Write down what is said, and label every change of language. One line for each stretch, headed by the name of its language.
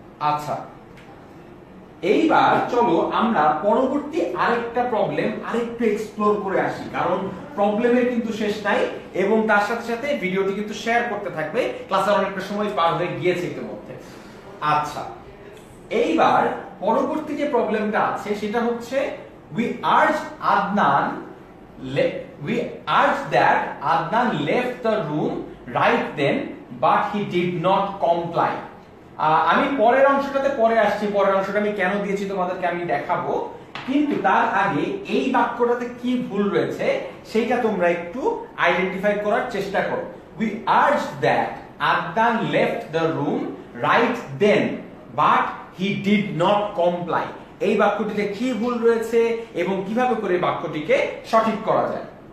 Bangla: আচ্ছা, এইবার চলো আমরা পরবর্তী আরেকটা প্রবলেম আরেকটু এক্সপ্লোর করে আসি, কারণ প্রবলেমের কিন্তু শেষ নাই এবং তার সাথে সাথে ভিডিওটি কিন্তু শেয়ার করতে থাকবে। ক্লাসের অনেকটা সময় পার হয়ে গিয়েছে ইতিমধ্যে। আচ্ছা, এইবার পরবর্তী যে প্রবলেমটা আছে সেটা হচ্ছে
English: we urge Adnan we urge that Adnan left the room right then but he did not comply.
Bangla: আমি পরের অংশটাতে পরে আসছি, পরের অংশটা আমি কেন দিয়েছি তোমাদেরকে আমি দেখাবো, কিন্তু তার আগে এই বাক্যটাতে কি ভুল রয়েছে সেটা তোমরা একটু আইডেন্টিফাই করার চেষ্টা করো।
English: We urge that Adnan left the room right then but he did not comply.
Bangla: এই বাক্যটিতে কি ভুল রয়েছে এবং কিভাবে করে বাক্যটিকে সঠিক করা যায়।